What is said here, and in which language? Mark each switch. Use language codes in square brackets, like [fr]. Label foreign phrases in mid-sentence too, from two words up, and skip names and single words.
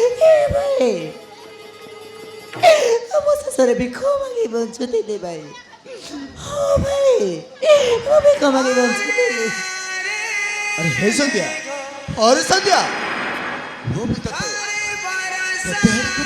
[or] ଭାଇ ଆମ ଶେଷରେ ଭିକ ମାଗି ବଞ୍ଚୁଥିଲି ଭାଇ ହଁ ଭାଇ ମୁଁ ଭିକ ମାଗି ବଞ୍ଚିଥିଲି। [hi] अरे हे संध्या, अरे संध्या, वो भी तो तेरे